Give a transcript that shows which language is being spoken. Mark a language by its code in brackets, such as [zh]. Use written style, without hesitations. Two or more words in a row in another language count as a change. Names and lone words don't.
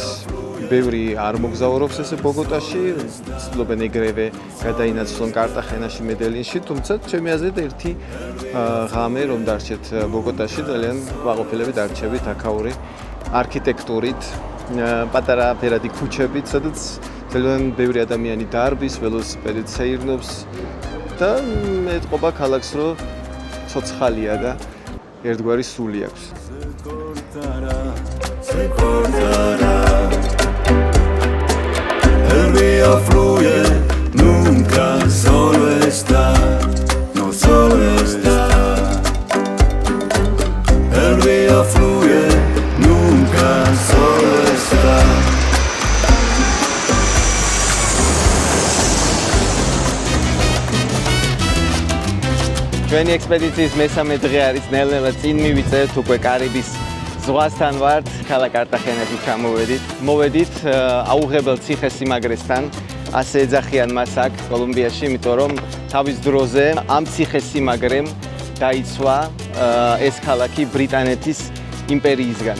[ka] ბევრი არ მოგზაურობს ესე ბოგოტაში, ცდილობენ ეგრევე გადაინაცვლონ კარტახენაში, მედელინში, თუმცა ჩემი აზრით ერთი ღამე რომ დარჩეთ ბოგოტაში, ძალიან კმაყოფილებით დარჩებით აქაური არქიტექტურით, პატარა ფერადი ქუჩებით, სადაც ძალიან ბევრი ადამიანი დარბის, ველოსიპედით სეირნობს და ეთყობა ქალაქს, რომ ცოცხალია და ერთგვარი სული აქვს. [es] El río fluye, nunca solo está, no solo está. El río fluye, nunca solo está. [ka] ჩვენი ექსპედიციის მესამე დღე არის, ნელ-ნელა წინ მივიწერთ უკვე კარიბის ზღვასთან ვართ, ქალაქ კარტახენაში ჩამოვედით. მოვედით აუღებელ ციხესიმაგრესთან, ასე ეძახიან მას აქ კოლუმბიაში, იმიტომ რომ თავის დროზე ამ ციხესიმაგრემ დაიცვა ეს ქალაქი ბრიტანეთის იმპერიისგან.